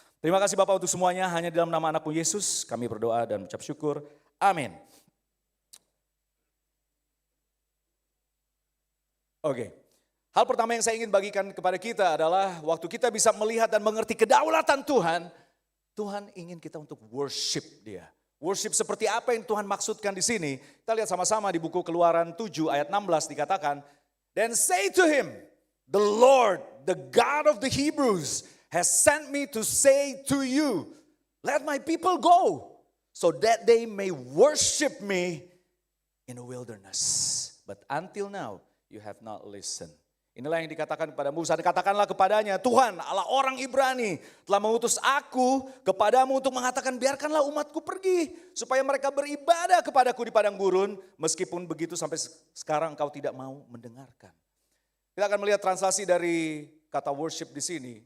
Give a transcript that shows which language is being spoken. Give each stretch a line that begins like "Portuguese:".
Indonesian: Terima kasih Bapak untuk semuanya, hanya dalam nama anakmu Yesus kami berdoa dan mengucap syukur. Amin. Oke, hal pertama yang saya ingin bagikan kepada kita adalah waktu kita bisa melihat dan mengerti kedaulatan Tuhan, Tuhan ingin kita untuk worship Dia. Worship seperti apa yang Tuhan maksudkan di sini? Kita lihat sama-sama di buku Keluaran 7 ayat 16 dikatakan,
English: "Then say to him, the Lord, the God of the Hebrews, has sent me to say to you, let my people go, so that they may worship me in the wilderness. But until now, you have not listened."
Indonesian: Inilah yang dikatakan kepada Musa. Katakanlah kepadanya, Tuhan Allah orang Ibrani telah mengutus aku kepadamu untuk mengatakan biarkanlah umatku pergi. Supaya mereka beribadah kepadaku di padang gurun. Meskipun begitu sampai sekarang engkau tidak mau mendengarkan. Kita akan melihat translasi dari kata worship di sini.